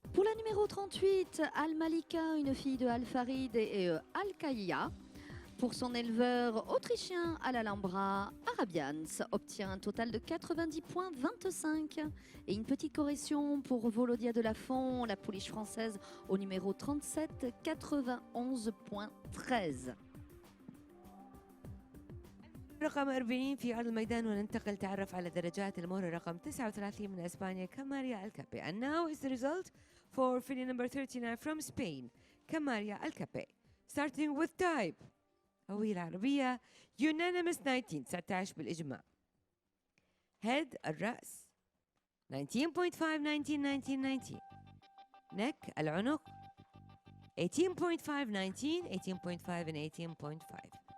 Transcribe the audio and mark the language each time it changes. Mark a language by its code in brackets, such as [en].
[fr] la numéro 38, Al-Malika, une fille de Al-Farid et Al-Kaya, pour son éleveur autrichien à l'Alhambra, Arabians, obtient un total de 90,25 et une petite correction pour Volodia de Lafont, la pouliche française au numéro 37, 91,13. [ar] رقم 40 في عرض الميدان، وننتقل تعرف على درجات المهرة رقم 39 من اسبانيا كاماريا الكابي. [en] And now is the result for filly number 39 from Spain, كاماريا الكابي. Starting with type [ar] هوية العربية [en] unanimous 19 [ar] بالإجماع. [en] head [ar] الرأس [en] 19.5 19 neck [ar] العنق [en] 18.5 19 18.5 and 18.5.